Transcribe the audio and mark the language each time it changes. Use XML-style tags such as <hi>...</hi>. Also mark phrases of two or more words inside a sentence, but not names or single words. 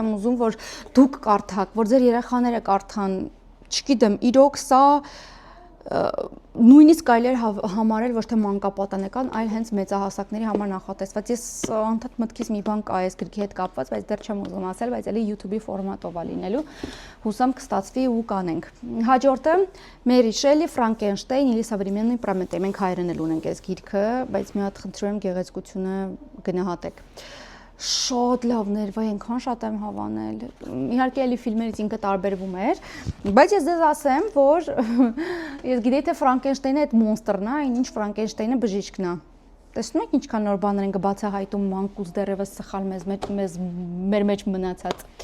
<hy>եմ ուզում, որ դուք կարդաք, որ ձեր երեխաները կարդան, չգիտեմ, իրոք սա նույնիսկ կարելի է համարել ոչ թե մանկապատանեկան, այլ հենց մեծահասակների համար նախատեսված։ Ես անդադ մտքից մի բան կա այս գրքի հետ կապված, բայց դեռ չեմ ուզում ասել, բայց էլի YouTube-ի ֆորմատով է լինելու։ Հուսամ կստացվի ու կանենք։ Հաջորդը Մերի Շելի Ֆրանկենշտեյն или современный Прометей։ Մենք հայերեն էլ ունենք այս գիրքը, բայց մի հատ խնդրում եմ գեղեցկությունը գնահատեք։ Շատ լավներ, վայ, այնքան շատ եմ հավանել։ Իհարկե էլի ֆիլմերից ինքը տարբերվում էր, բայց ես ձեզ ասեմ, որ ես գիտեի թե Ֆրանկենշտեյնը այդ մոնստրն է, ինչ Ֆրանկենշտեյնը բժիշկն է։ Տեսնում եք ինչքան նոր բաներ են կբացահայտում մանկուց դեռևս սխալ մեր մեջ մնացած։</hy>